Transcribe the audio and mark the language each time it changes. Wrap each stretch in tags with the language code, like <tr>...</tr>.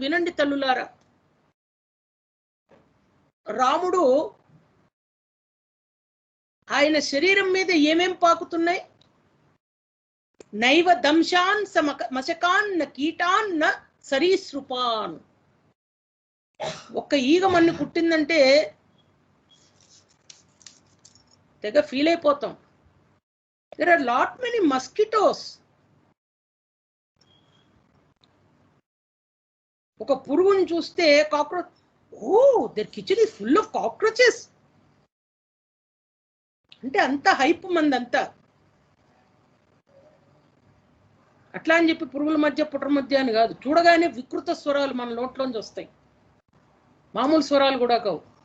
<te>వినండి తల్లులారా, రాముడు ఆయన శరీరం మీద ఏమేం పాకుతున్నాయి?</te> <sa>నైవ దంశాన్ మశకాన్ న కీటాన్ న సరీసృపాన్.</sa> <te>ఒక్క ఈగ మన్ను కుట్టిందంటే తెగ ఫీల్ అయిపోతాం.</te> <en>There are lot many mosquitoes.</en> <te>ఒక పురుగుని చూస్తే cockroach, oh</te> <en>their kitchen is full of cockroaches</en> <te>అంటే అంత హైప్ మందంతా. అట్లా అని చెప్పి పురుగుల మధ్య పుట్ర మధ్య అని కాదు, చూడగానే వికృత స్వరాలు మన నోట్లోంచి వస్తాయి, మామూలు స్వరాలు కూడా కావు.</te>